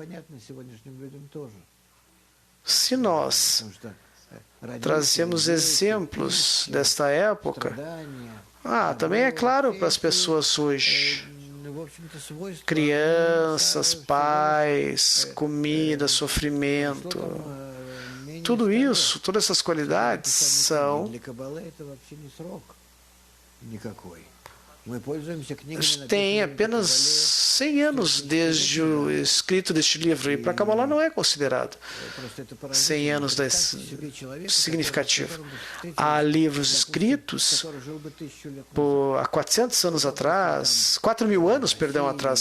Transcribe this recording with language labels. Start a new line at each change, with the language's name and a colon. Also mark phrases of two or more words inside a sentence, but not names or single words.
Portuguese: Se nós trazemos exemplos desta época, também é claro para as pessoas hoje. Crianças, pais, comida, sofrimento. Tudo isso, todas essas qualidades são
Russian: Мы пользуемся книгами,
Portuguese: Tem
Russian: написанными
Portuguese: apenas 100 anos desde o escrito deste livro, e para Kabbalah não é considerado 100 anos significativo. Há livros escritos há 400 anos atrás, 4.000 anos, perdão, atrás.